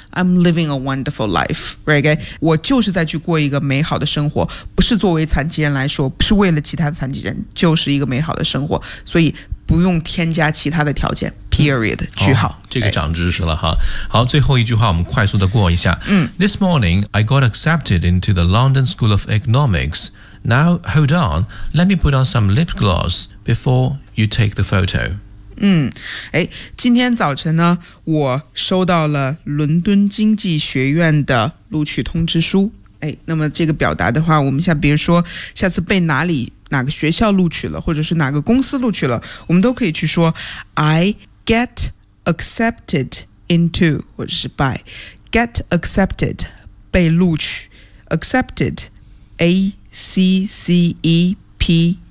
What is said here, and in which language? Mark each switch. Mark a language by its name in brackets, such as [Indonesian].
[English] I'm living a wonderful life, right? Okay? [Chinese] 我就是在去过一个美好的生活，不是作为残疾人来说，不是为了其他残疾人，就是一个美好的生活。所以不用添加其他的条件 period 句号、哦、这个长知识了哈、哎、好最后一句话我们快速的过一下、嗯、 [English] This morning I got accepted into the London School of Economics Now hold on Let me put on some lip gloss Before you take the photo [Chinese] 嗯，哎，今天早晨呢，我收到了伦敦经济学院的录取通知书。哎，那么这个表达的话，我们像比如说，下次被哪里哪个学校录取了，或者是哪个公司录取了，我们都可以去说 [English] I get accepted into [Chinese] 或者是 by get accepted 被录取 accepted A C C E P。